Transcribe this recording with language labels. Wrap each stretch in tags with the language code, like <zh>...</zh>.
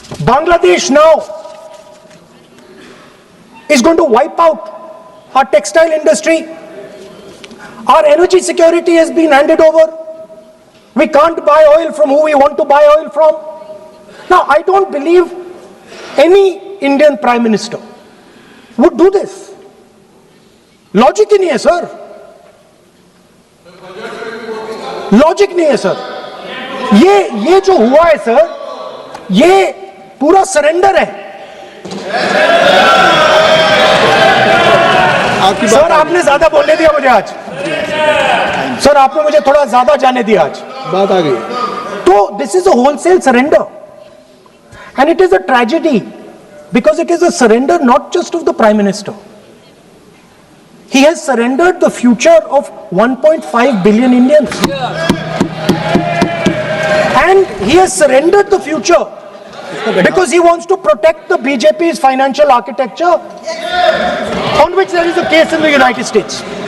<en>Bangladesh now is going to wipe out our textile industry. Our energy security has been handed over. We can't buy oil from who we want to buy oil from. Now, I don't believe any Indian Prime Minister would do this.</en> <hi>Logic ही नहीं है sir. Logic नहीं है sir. ये जो हुआ है sir, ये पूरा सरेंडर है. सर आपने ज्यादा बोलने दिया मुझे आज. सर आपने मुझे थोड़ा ज्यादा जाने दिया आज. बात आ गई.</hi> <en>तो this is a wholesale surrender, and it is a tragedy because it is a surrender not just of the Prime Minister. He has surrendered the future of 1.5 billion Indians, and he has surrendered the future because he wants to protect the BJP's financial architecture, on which there is a case in the United States.</en>